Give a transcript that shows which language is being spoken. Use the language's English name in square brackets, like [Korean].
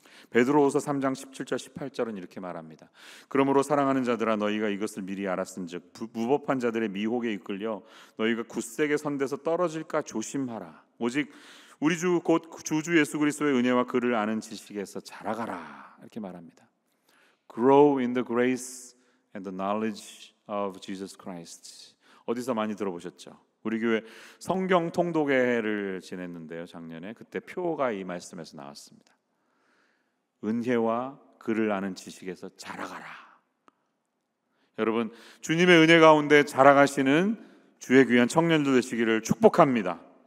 [Korean] 베드로후서 3장 17절 18절은 이렇게 말합니다. 그러므로 사랑하는 자들아 너희가 이것을 미리 알았은즉 무법한 자들의 미혹에 이끌려 너희가 굳세게 선대서 떨어질까 조심하라. 오직 우리 주 곧 주주 예수 그리스도의 은혜와 그를 아는 지식에서 자라가라. 이렇게 말합니다. [English] Grow in the grace and the knowledge of Jesus Christ. [Korean] 어디서 많이 들어보셨죠? 우리 교회 성경 통독회를 지냈는데요, 작년에. 그때 표가 이 말씀에서 나왔습니다. 은혜와 그를 아는 지식에서 자라가라. 여러분, 주님의 은혜 가운데 자라가시는 주의 귀한 청년들 되시기를 축복합니다.